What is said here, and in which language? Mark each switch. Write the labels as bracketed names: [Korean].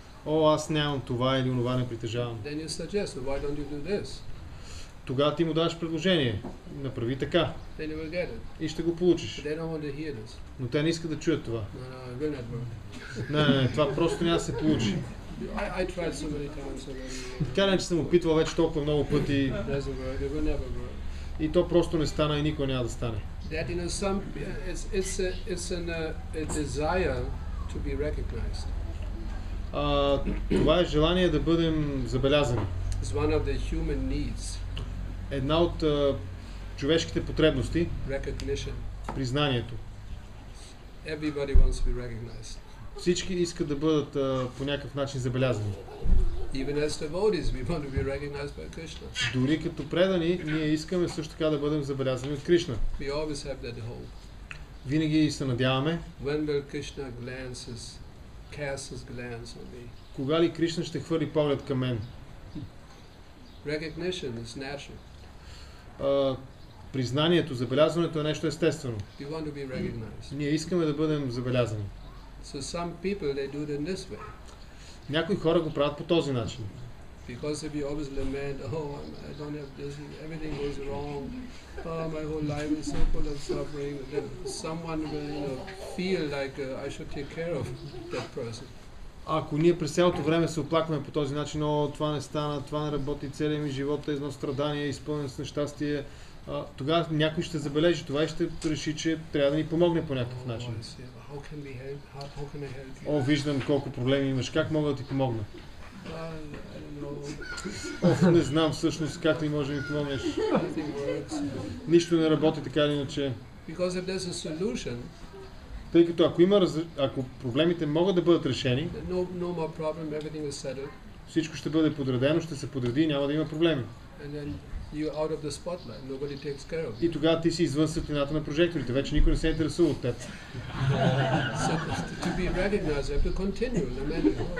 [Bulgarian] О, аз нямам това или онова не притежавам. [English] Then you suggest, why don't you do this? [Bulgarian] Тогава ти му даваш предложение. Направи така [English] Then you will get it. [Bulgarian] и ще го получиш. [English] But they don't want to hear this. [Bulgarian] Но те не искат да чуят това. [English] No, it will not work. [Bulgarian] Не, това просто няма да се получи. [English] I tried so many times already. [Bulgarian] Така не, че съм опитвал вече толкова много пъти [English] It doesn't work. It will never work. [Bulgarian] и то просто не стана и никога няма да стане. [English] That it's a desire to be recognized. [Bulgarian] Това е желание да бъдем забелязани. [English] It's one of the human needs. [Bulgarian] Една от човешките потребности, [English] Recognition. [Bulgarian] признанието. [English] Everybody wants to be recognized. [Bulgarian] Всички искат да бъдат по някакъв начин забелязани. [English] Even as devotees, we want to be recognized by Krishna. [Bulgarian] Дори като предани, ние искаме също така да бъдем забелязани от Кришна. [English] We always have that hope. [Bulgarian] Винаги се надяваме, [English] When will Krishna cast his glance on me? [Bulgarian] кога ли Кришна ще хвърли поглед към мен. [English] Recognition is natural. [Bulgarian] Признанието, забелязването е нещо естествено. [English] We want to be recognized. [Bulgarian] Ние искаме да бъдем забелязани. [English] So some people, they do it in this way. [Bulgarian] Някои хора го правят по този начин. [English] Because if you always lament, oh, I don't have this, everything goes wrong, oh, my whole life is so full of suffering, then someone will, feel like I should take care of that person. [Bulgarian] Ако ние през цялото време се оплакваме по този начин, о, това не стана, това не работи, целият ми живот е едно страдание, изпълнен с нещастие, тогава някой ще забележи това и ще реши, че трябва да ни помогне по някакъв начин. [English] How can we help? How can I help you? [Bulgarian] О, виждам колко проблеми имаш, как мога да ти помогна? [English] I don't know. [Bulgarian] Не знам всъщност как ли може да ми помогнеш. [English] Nothing works. [Bulgarian] Нищо не работи така или иначе. [English] Because if there's a solution, [Bulgarian] Тъй като ако проблемите могат да бъдат решени, [English] no more problem, everything is settled, [Bulgarian] всичко ще бъде подредено, ще се подреди и няма да има проблеми. [English] and then you're out of the spotlight. Nobody takes care of you. [Bulgarian] И тогава ти си извън светлината на прожекторите. Вече никой не се интересува от теб. [English] So to be recognized, you have to continue lamenting.